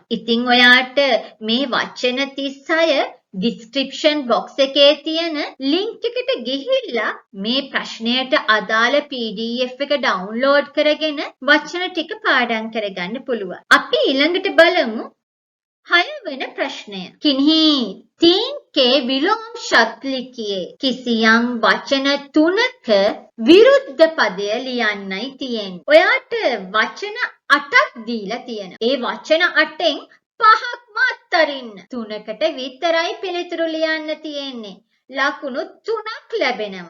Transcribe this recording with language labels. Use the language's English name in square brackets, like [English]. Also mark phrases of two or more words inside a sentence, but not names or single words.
[Sinhala] ඉතින් ඔයාට මේ වචන 36 [English] description box [Sinhala] එකේ තියෙන ලින්ක් එකට ගිහිල්ලා මේ ප්‍රශ්නයට අදාළ PDF එක ඩවුන්ලෝඩ් කරගෙන වචන ටික පාඩම් කරගන්න පුළුවන්. අපි ඊළඟට බලමු 6 වෙනි ප්‍රශ්නය. [Hindi] किन्हीं 3 के विलोम शब्द लिखिए. [Sinhala] කිසියම් වචන 3ක විරුද්ධ පදය ලියන්නයි තියෙන්නේ. ඔයාට වචන 8ක් දීලා තියෙනවා. ඒ වචන 8න් 5ක්ම අත්තරින්න. 3කට විතරයි පිළිතුරු ලියන්න තියෙන්නේ. ලකුණු 3ක් ලැබෙනවා.